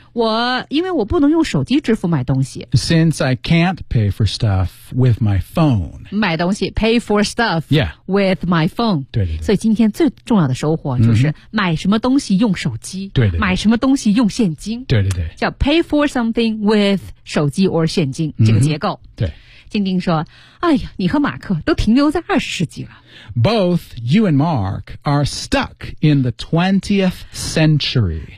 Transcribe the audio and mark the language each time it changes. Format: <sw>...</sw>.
<zh>我因为我不能用手机支付买东西</zh> <en>Since I can't pay for stuff with my phone</en> <zh>买东西</zh> <en>pay for stuff Yeah With my phone</en> <zh>对对对所以今天最重要的收获就是买什么东西用手机对对对买什么东西用现金对对对叫</zh> <en>pay for something with</en> <zh>手机 or 现金、这个结构对静静说哎呀你和马克都停留在20世纪了</zh> <en>Both you and Mark are stuck in the 20th century</en>